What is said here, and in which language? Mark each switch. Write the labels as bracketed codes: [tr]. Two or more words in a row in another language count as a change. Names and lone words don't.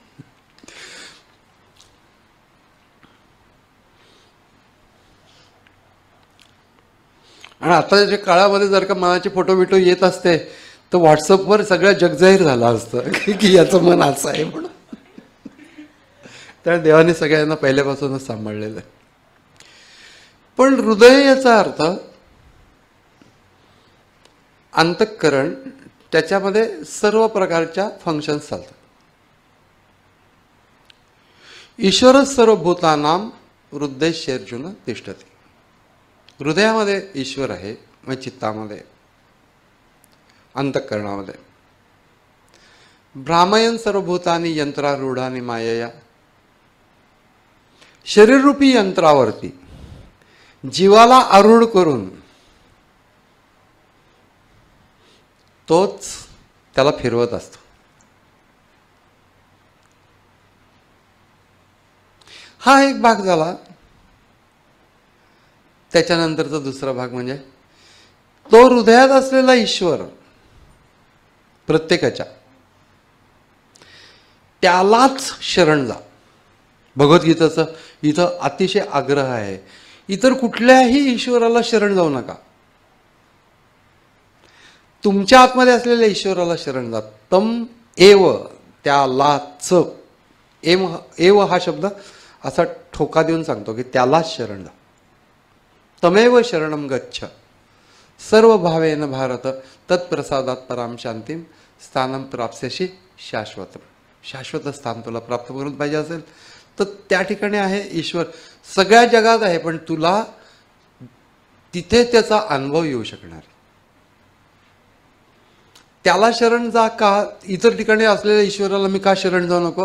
[mr] आणि आताच्या काळामध्ये जर का मनाचे फोटो बिटो येत असते तर व्हॉट्सअपवर सगळं जगजाहीर झालं असतं की याचं मन असं आहे म्हणून. त्यामुळे देवाने सगळ्यांना पहिल्यापासूनच सांभाळलेलं आहे. पण हृदय याचा अर्थ अंतःकरण, त्याच्यामध्ये सर्व प्रकारच्या फंक्शन्स चालतात. [sa] ईश्वर सर्वभूतानां हृदयेषु तिष्ठति. [mr] हृदयामध्ये ईश्वर आहे, म्हणजे चित्तामध्ये, अंतःकरणामध्ये. [sa] भ्रामयन् सर्वभूतानि यंत्रारूढानि मायया. [mr] शरीररूपी यंत्रावरती जीवाला आरूढ करून तोच त्याला फिरवत असतो. हा एक भाग झाला. त्याच्यानंतरचा दुसरा भाग म्हणजे तो हृदयात असलेला ईश्वर प्रत्येकाच्या, त्यालाच शरण जा. भगवद्गीतेचं इथं अतिशय आग्रह आहे, इतर कुठल्याही ईश्वराला शरण जाऊ नका. तुमच्या आतमध्ये असलेल्या ईश्वराला शरण जा. [sa] तम एव, त्यालाच. [mr] एव हा शब्द असा ठोका देऊन सांगतो की त्यालाच शरण जा. [sa] तमेव शरणम गच्छ सर्व भावेन भारत तत्प्रसादात पराम शांतीम स्थानम प्राप्स्यशी शाश्वत. [mr] शाश्वत स्थान तुला प्राप्त करून पाहिजे असेल तर त्या ठिकाणी आहे ईश्वर. सगळ्या जगात आहे, पण तुला तिथे त्याचा अनुभव येऊ शकणार. त्याला शरण जा का? इतर ठिकाणी असलेल्या ईश्वराला मी का शरण जाऊ नको?